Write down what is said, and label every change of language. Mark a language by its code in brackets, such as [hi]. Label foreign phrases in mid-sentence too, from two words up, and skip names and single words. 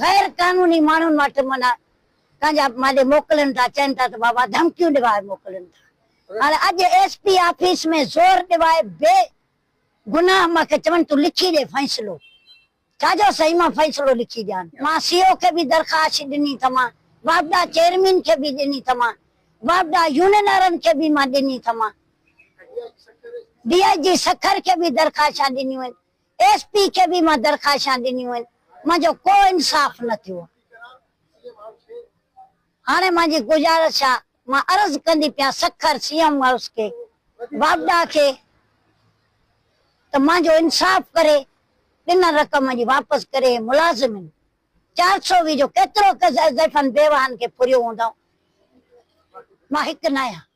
[sd] गैर कानूनी माण्हुनि वटि माना पंहिंजा माॾे मोकिलनि था। चवनि था त बाबा धमकियूं ॾिवाए मोकिलनि था। हाणे अॼु [en] SP office [sd] में ज़ोर ॾिवाए बे गुनाह मूंखे चवनि तूं लिखी ॾे फ़ैसिलो। छाजो सही मां फ़ैसिलो लिखी ॾियां। मां सीओ के बि दरख़्वास्त ॾिनी थमा। बाबदा चेयरमैन के भी ॾिनी थमा। बाबदा यूनियनरनि के भी मां ॾिनी थमा। डीआईजी सखर के भी दरख़्वास्त ॾिनियूं आहिनि। एसपी के भी मां दरख़्वास्त ॾिनियूं आहिनि। मुंहिंजो को इंसाफ न थियो। हाणे मुंहिंजी गुज़ारिश आहे मां अर्ज़ कंदी पिया सखर सीएम हाउस के बाबदा के त मुंहिंजो इंसाफ करे इन रक़म जी वापस करे। मुलाज़िम 420 जो केतिरो ज़ैफ़न बेवाहन के फुरियो हूंदो। मां हिकु न आहियां।